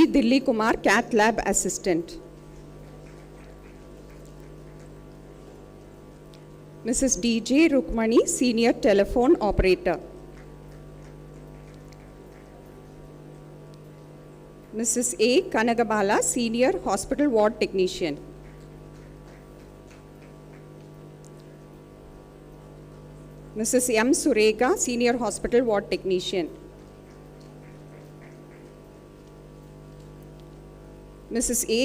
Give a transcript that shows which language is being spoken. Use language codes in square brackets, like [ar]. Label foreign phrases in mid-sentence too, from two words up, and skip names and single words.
[en] Dilli Kumar, Cath Lab Assistant. Mrs. D.J. Rukmani, Senior Telephone Operator. Mrs. A. Kanagabala, Senior Hospital Ward Technician. Mrs. M. Surega, Senior Hospital Ward Technician. Mrs. A.